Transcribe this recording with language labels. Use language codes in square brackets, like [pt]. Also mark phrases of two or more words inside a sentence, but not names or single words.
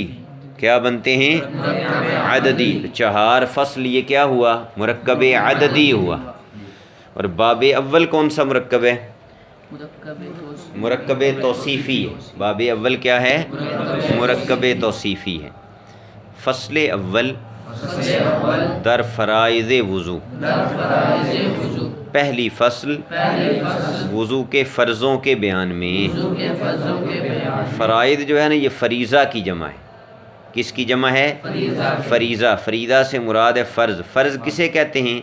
[ur] کیا بنتے ہیں؟ عددی۔ 4 فصل یہ کیا ہوا؟ مرکب عددی ہوا۔ اور باب اول کون سا مرکب ہے؟ مرکب توصیفی ہے۔ باب اول کیا ہے؟ مرکب توصیفی ہے۔ [fa] فصل اول در فرائض وضو، [ur] پہلی فصل وضو کے فرضوں کے بیان میں۔ فرائض جو ہے نا، یہ فریضہ کی جمع ہے۔ کس کی جمع ہے؟ فریضہ۔ فریضہ سے مراد ہے فرض۔ فرض کسے کہتے ہیں؟